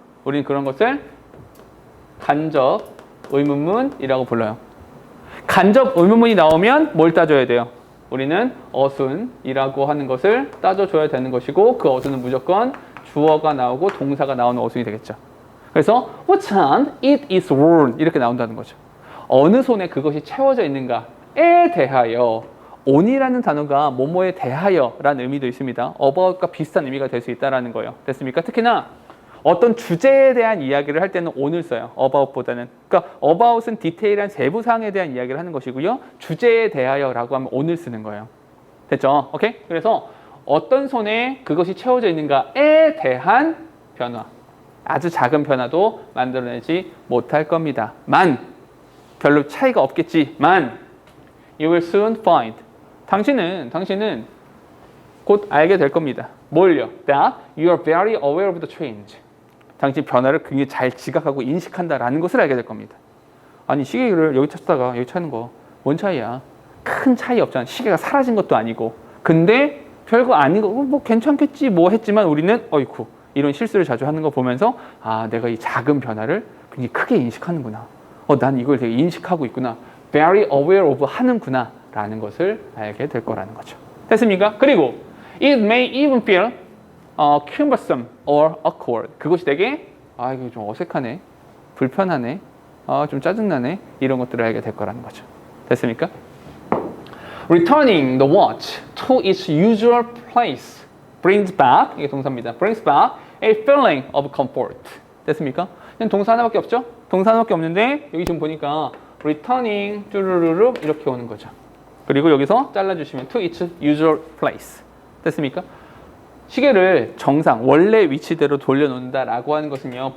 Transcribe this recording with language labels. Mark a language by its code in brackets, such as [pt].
[ko] 우리는 그런 것을 간접 의문문이라고 불러요. 간접 의문문이 나오면 뭘 따져야 돼요? 우리는 어순이라고 하는 것을 따져줘야 되는 것이고 그 어순은 무조건 주어가 나오고 동사가 나오는 어순이 되겠죠. 그래서 [en] What hand it is worn [ko] 이렇게 나온다는 거죠. 어느 손에 그것이 채워져 있는가에 대하여 on이라는 단어가 뭐뭐에 대하여 라는 의미도 있습니다. about과 비슷한 의미가 될 수 있다는 거예요. 됐습니까? 특히나 어떤 주제에 대한 이야기를 할 때는 on을 써요. about보다는. 그러니까 about은 디테일한 세부 사항에 대한 이야기를 하는 것이고요. 주제에 대하여라고 하면 on을 쓰는 거예요. 됐죠? 오케이? 그래서 어떤 손에 그것이 채워져 있는가에 대한 변화. 아주 작은 변화도 만들어내지 못할 겁니다. 별로 차이가 없겠지만 [en] you will soon find. [ko] 당신은 곧 알게 될 겁니다. 뭘요? [en] That you are very aware of the change. [ko] 당신 변화를 굉장히 잘 지각하고 인식한다라는 것을 알게 될 겁니다. 아니 시계를 여기 찾다가 여기 찾는 거 뭔 차이야? 큰 차이 없잖아. 시계가 사라진 것도 아니고. 근데 별거 아닌 거 뭐 괜찮겠지 뭐 했지만 우리는 어이쿠 이런 실수를 자주 하는 거 보면서 아 내가 이 작은 변화를 굉장히 크게 인식하는구나. 난 이걸 되게 인식하고 있구나. [en] Very aware of [ko] 하는구나 라는 것을 알게 될 거라는 거죠. 됐습니까? 그리고 [en] It may even feel cumbersome or awkward. [ko] 그것이 되게 이거 좀 어색하네, 불편하네, 좀 짜증나네 이런 것들을 알게 될 거라는 거죠. 됐습니까? [en] Returning the watch to its usual place brings back, [ko] 이게 동사입니다. [en] brings back a feeling of comfort. [ko] 됐습니까? 그냥 동사 하나밖에 없죠? 동사 하나밖에 없는데 여기 지금 보니까 returning 쭈루루루 이렇게 오는 거죠. 그리고 여기서 잘라주시면 [en] to its usual place. [ko] 됐습니까? 시계를 정상, 원래 위치대로 돌려놓는다라고 하는 것은요.